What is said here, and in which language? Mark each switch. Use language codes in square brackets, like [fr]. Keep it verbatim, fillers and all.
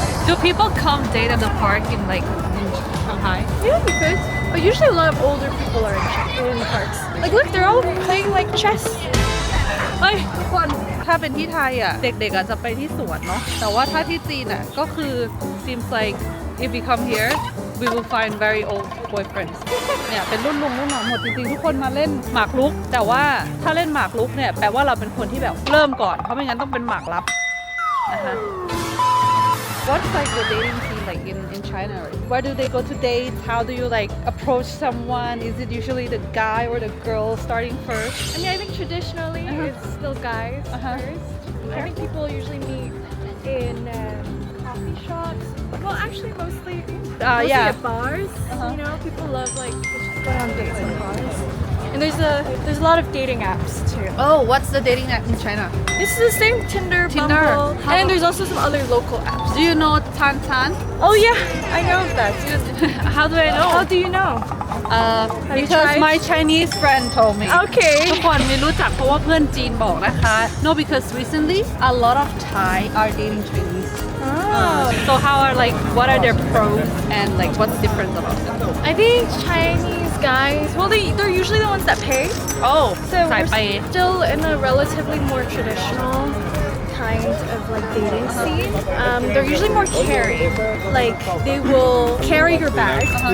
[en] Do people come date at the park in like in Shanghai? Yeah, we could. But usually a lot of older people are in, in the parks. Like, look, they're all playing like chess. [th] เฮ้ยทุกคนถ้าเป็นที่ไทยอ่ะเด็กๆอ่ะจะไปที่สวนเนาะแต่ว่าถ้าที่จีนอ่ะก็คือ [en] seems like if we come here we will find very old boyfriends [th] เนี่ยเป็นรุ่นลุงรุ่นหนอนหมดจริงๆทุกคนมาเล่นหมากรุกแต่ว่าถ้าเล่นหมากรุกเนี่ยแปลว่าเราเป็นคนที่แบบเริ่มก่อนเพราะไม่งั้นต้องเป็นหมากลับนะคะ [en] What's like the dating scene like in in China? Where do they go to date? How do you like approach someone? Is it usually the guy or the girl starting first? I mean, I think traditionally Uh-huh. it's still guys Uh-huh. first. I think people usually meet in um, coffee shops. Well, actually, mostly, mostly yeah. at bars. Uh-huh. You know, people love like just going on dates at bars. And there's a there's a lot of dating apps too. Oh, what's the dating app in China? This is the same Tinder, Tinder. Bumble, How- and there's also some other local apps. Do you know Tantan? Oh yeah, I know of that. How do I know? How do you know? Uh, Have you because tried? my Chinese friend told me. Okay. [th] ทุกคนไม่รู้จักเพราะว่าเพื่อนจีนบอกนะคะ [en] No, because recently a lot of Thai are dating Chinese. Oh. So how are like what are their pros and like what's different about them? I think Chinese guys, well, they, they're usually the ones that pay. Oh, So [th] สาย [en] we're [th] ไป [en] still in a relatively more traditional kind of like dating scene. Um, they're usually more carry. Like they will carry your bag.